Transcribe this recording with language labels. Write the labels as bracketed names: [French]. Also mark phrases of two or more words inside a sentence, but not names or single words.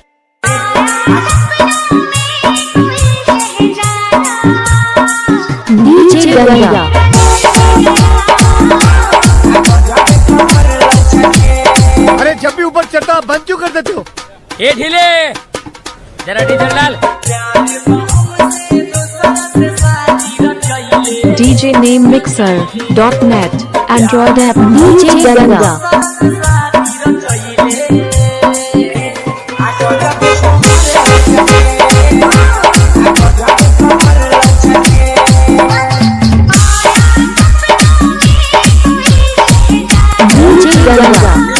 [Hindi] डीजे गंगा। अरे जब भी ऊपर चढ़ता बंद क्यों कर देते हो? ये ढीले जरा डीजल डाल। [English] DJ name mixer.net Android app डीजे गंगा। [Hindi] डीजे गंगा।